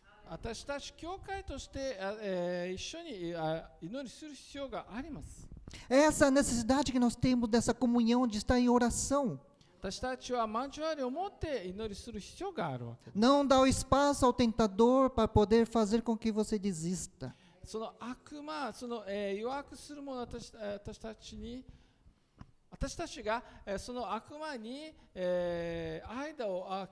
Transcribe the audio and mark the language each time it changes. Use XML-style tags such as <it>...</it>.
<ja>私たち教会として、一緒に祈りする必要があります。</ja> <pt>Essa necessidade que nós temos dessa comunhão, de estar em oração.</pt> <ja>私たちは交わりを持って祈りする必要があるわけです。</ja> <pt>Não dar o espaço ao tentador para poder fazer com que você desista.</pt> <ja>その悪魔、その、誘惑する者私たちが、その悪魔に、間を</ja>